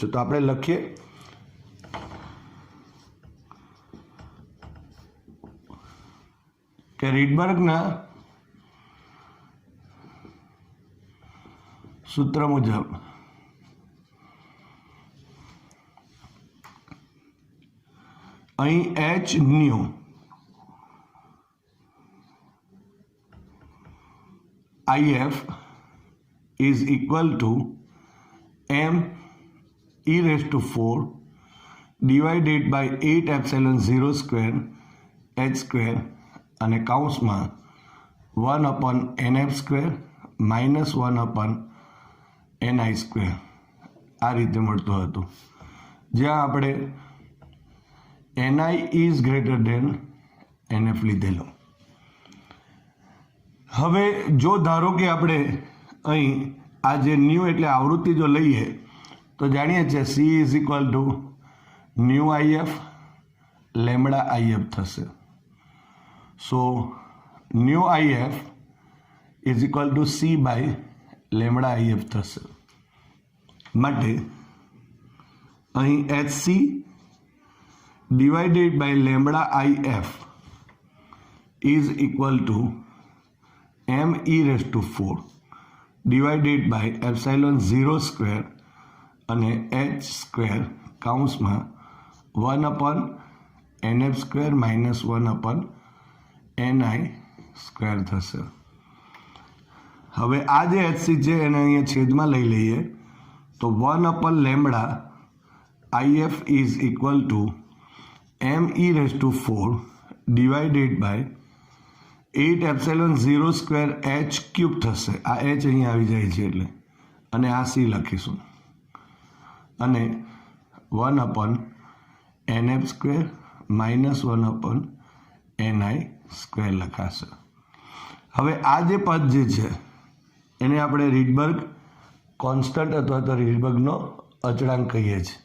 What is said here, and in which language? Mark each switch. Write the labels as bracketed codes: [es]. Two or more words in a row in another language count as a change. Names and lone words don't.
[gu] તો આપણે લખીએ કે રીડબર્ગના સૂત્ર મુજબ [en] અહીં h ન્યુ IF is equal to m e raised to 4 divided by 8 epsilon 0 square h square [gu] અને કૌંસમાં [en] 1/nf square minus 1/ni square [gu] આ રીતે મળતું હતું, જ્યાં આપણે [en] ni is greater than nf લીધેલો. [gu] હવે જો ધારો કે આપણે અહીં આ જે ન્યૂ એટલે આવૃત્તિ જો લઈએ તો જાણીએ છીએ [en] C is equal to nu IF lambda IF [gu] થશે. [en] so nu IF is equal to C by lambda IF થશે. [gu] માટે અહીં [en] HC divided by લેમડા IF is equal to m e raised to 4 divided by epsilon 0 square અને h square કૌંસમાં 1/nf square minus 1/ni square થશે. [gu] હવે આ જે HC છે એને અહીંયા છેદમાં લઈ લઈએ તો [en] 1/લેમડા IF is equal to m e raised to 4 divided by 8 epsilon 0 square h ક્યુબ થશે. [gu] આ h અહીંયા આવી જાય છે એટલે, અને આ C લખીશું અને [en] 1/nf square minus 1/ni square [gu] લખાશે. હવે આ જે પદ જે છે એને આપણે રીડબર્ગ કોન્સ્ટન્ટ અથવા તો રીડબર્ગનો અચળાંક કહીએ છીએ.